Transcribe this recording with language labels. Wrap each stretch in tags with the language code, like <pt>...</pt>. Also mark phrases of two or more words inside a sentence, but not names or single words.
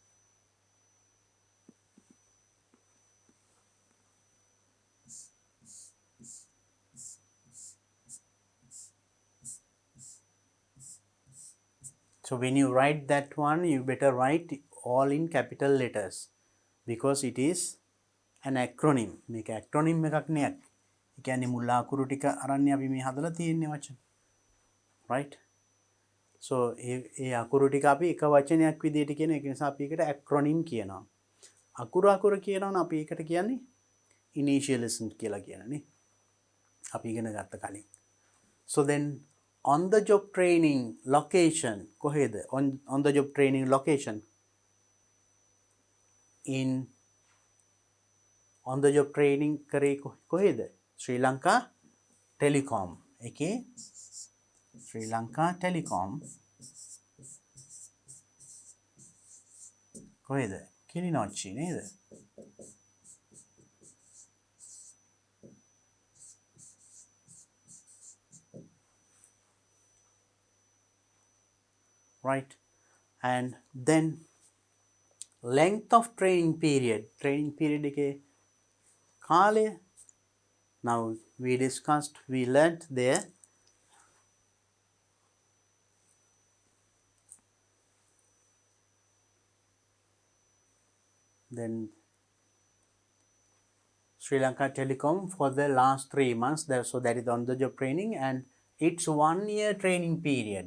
<en>So when you write that one, you better write all in capital letters because it is an acronym.</en> <si>මේක acronym එකක් නේ. ඒ කියන්නේ මුල් අකුරු ටික අරන් අපි මේ හදලා තියෙන්නේ වචන.</si> <en>Right? So</en> <si>ඒ අකුරු ටික අපි එක වචනයක් විදිහට කියන එක නිසා අපි ඒකට acronym කියනවා. අකුරු කියනවා නම් අපි ඒකට කියන්නේ initialism කියලා කියනනේ. අපි ඉගෙන ගත්ත කලින්.</si> <en>So then on the job training location කොහෙද? On the job training location in on the job training</en> <si>කරේ කොහෙද? ශ්‍රී ලංකා ටෙලිකොම් එකේ ශ්‍රී ලංකා ටෙලිකොම් කොහෙද? කිලිනොච්චි නේද?</si> <en>Right? And then length of training period</en> <si>එකේ කාලය.</si> <en>Now we discussed, we learnt there then Sri Lanka Telecom for the last 3 months there, so that is on the job training and it's 1 year training period.</en>